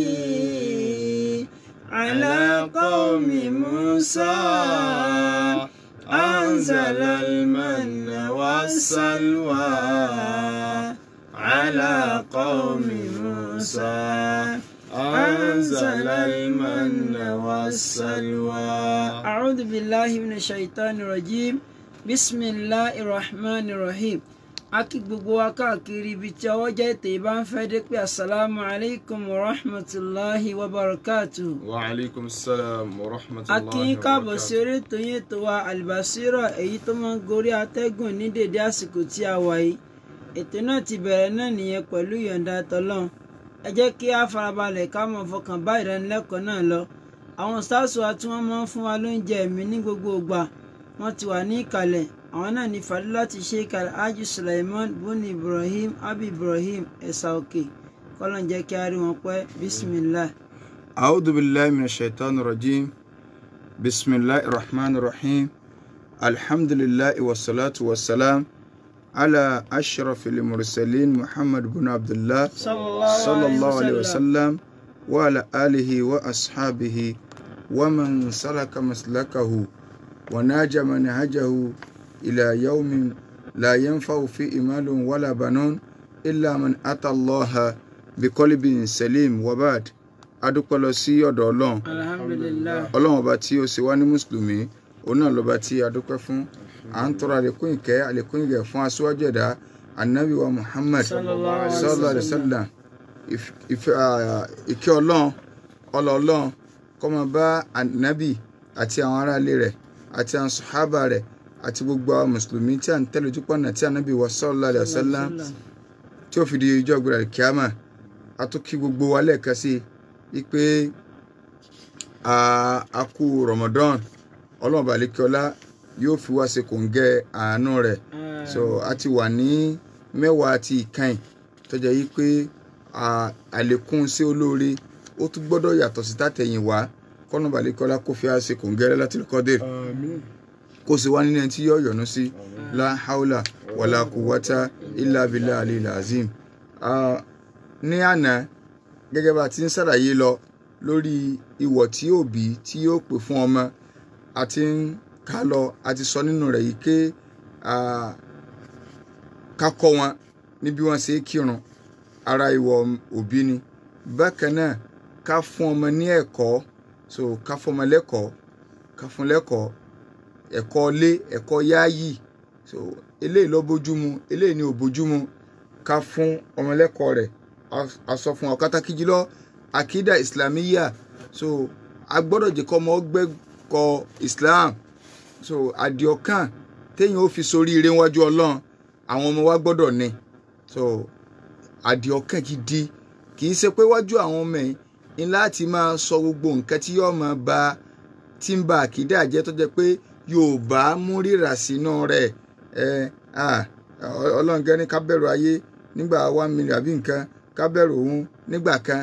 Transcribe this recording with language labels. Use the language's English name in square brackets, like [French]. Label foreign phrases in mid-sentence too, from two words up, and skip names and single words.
[Arabic] على قوم موسى أنزل المن والسلوى على قوم موسى أنزل المن والسلوى. أعوذ بالله من الشيطان الرجيم بسم الله الرحمن الرحيم. [Yoruba] Aki gbogbo wa káàkiri ibi tí ọwọ́ jẹ́ ètò ìbá ń fẹ́ dé pé [Arabic] السلام عليكم ورحمة الله وبركاته. وعليكم السلام ورحمة الله وبركاته. [Yoruba] Aki káàbọ̀ sí orí ètò yín ètò wa Al-Basira èyí tó máa ń gorí atẹ́gùn ní dédé àsìkò tí a wà yìí. Ètò náà ti bẹ̀rẹ̀ náà nìyẹn pẹ̀lú ìyọ̀ǹda tọ́lọ́run. Ẹ jẹ́ kí a farabalẹ̀ ká mọ̀ fọkàn bá ìdánilẹ́kọ̀ọ́ náà lọ. Àwọn stars wa tí wọ́n máa ń fún wa lóúnjẹ ẹ̀mí ní gbogbo ìgbà wọ́n ti wà ní ìkàlẹ̀. Àwọn náà ní Fadilati Sheikh Alhaji Sulaiman Buni Ibrahim Abi Ibrahim Ẹ̀sà Òkè. Kọ́lọ́n jẹ́ kí a rí wọn pẹ́. Bismillah. [Arabic] أعوذ بالله من الشيطان الرجيم. بسم الله الرحمن الرحيم. الحمد لله والصلاة والسلام على أشرف المرسلين محمد بن عبد الله صلى الله عليه وسلم وعلى آله وأصحابه ومن سلك مسلكه وناج منهجه إلى يوم لا ينفع فيه مال ولا بنون إلا من أتى الله بقلب سليم وبعد [Yoruba] adúpẹ́ lọ sí ọ̀dọ̀ Ọlọ́run Ọlọ́run ọba tí ó ṣe wá ní mùsùlùmí òun náà lọ́ba tí adúpẹ́ fún à ń tọrọ àlékún ìkẹ́ àlékún ìgẹ̀ fún aṣíwájú ẹ̀dá Ànábì wa Muhammad [Arabic] صلى الله عليه وسلم [Yoruba] ìkẹ́ Ọlọ́run kó máa bá Ànábì àti àwọn aráalé rẹ̀ àti àwọn sàhábà rẹ̀ àti gbogbo àwọn mùsùlùmí tí à ń tẹ̀lé ojúpọ̀nà tí Ànábì wa [Arabic] صلى الله عليه وسلم [Yoruba] tí ó fi di ọjọ́ ìgbéra kíámà a tún kí gbogbo wa lẹ́ẹ̀kan sí wípé a kú Ramadan Ọlọ́run balẹ̀kíọ́lá yóò fi wá ṣe kòǹgẹ́ àánú rẹ̀ so a ti wà ní mẹ́wàá àti ìkànnì tó jẹ́ yí pé àlékún sí olóore ó tún gbọ́dọ̀ yàtọ̀ sí tàtẹ̀yìn wá kọ́nà balẹ̀kíọ́lá kó fi wá ṣe kòǹgẹ́ Lailatul Qadr kó sì wá nínú ẹni tí yóò yọ́nú sí [Arabic] لا حول ولا قوة إلا بالله العلي العظيم. [Yoruba] Ní àná gẹ́gẹ́ bá ti ń ṣàlàyé lọ lórí ìwọ̀ tí òbí tí yóò pè fún ọmọ àti ń ká lọ àti sọ nínú rẹ̀ yìí pé ká kọ́ wọn ní bí wọ́n ṣe kírun ara ìwọ̀ òbí ni bákan náà ká fún ọmọ ní ẹ̀kọ́ so ká fún ọmọ lẹ́kọ̀ọ́ ká fún lẹ́kọ̀ọ́ ẹ̀kọ́ lé ẹ̀kọ́ yááyì so eléyìí ló bójúmu eléyìí ni ò bójúmu ká fún ọmọ lẹ́kọ̀ọ́ rẹ̀ a sọ fún ọ̀kátàkì jùlọ [Arabic] عقيدة إسلامية [Yoruba] so a gbọ́dọ̀ jẹ́ kọ́ ọmọ gbẹ́kọ̀ Islam so àdìọ́kàn téèyàn ó fi sórí ire wájú Ọlọ́run àwọn ọmọ wa gbọ́dọ̀ ní so àdìọ́kàn gidi kì í ṣe pé wájú àwọn ọmọ yìí ní láti máa sọ gbogbo nǹkan tí yóò máa ba tí ń ba àkídà jẹ́ tó jẹ́ pé Yorùbá mú rírà sínú rẹ̀ Ọlọ́run gẹ́ ní ká bẹ̀rù ayé nígbà 1 million àbí nǹkan, ká bẹ̀rù òun nígbà kan.